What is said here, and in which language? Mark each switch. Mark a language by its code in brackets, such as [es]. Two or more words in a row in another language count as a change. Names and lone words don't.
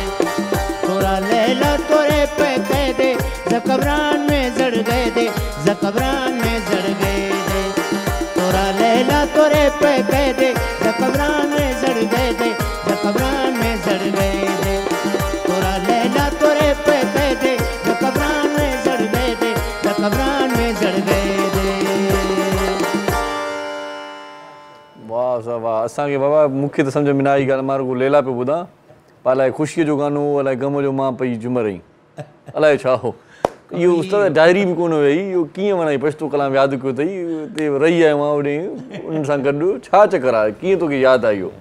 [sd] तोरा लैला तोरे पे कह दे ज़कबरान में जड़ गए दे ज़कबरान में जड़ गए दे। तोरा लैला तोरे पे कह दे ज़कबरान में जड़ गए दे ज़कबरान में जड़ गए दे। तोरा लैला तोरे पे कह दे ज़कबरान में जड़ गए दे ज़कबरान में जड़ गए दे। वाह साहब वाह। असांखे बाबा मूंखे त सम्झ में न आई ॻाल्हि, मां रुॻो लैला पियो ॿुधां, पर अलाए ख़ुशीअ जो गानो हो, अलाए गम जो मां पई जुम रही, अलाए छा हो इहो। उस्ताद डायरी बि कोन हुई, इहो कीअं माना पछतो कलाम यादि कयो अथई, हुते रही आयो मां होॾे उन्हनि सां गॾु, छा चकर आहे, कीअं तोखे यादि आहे इहो?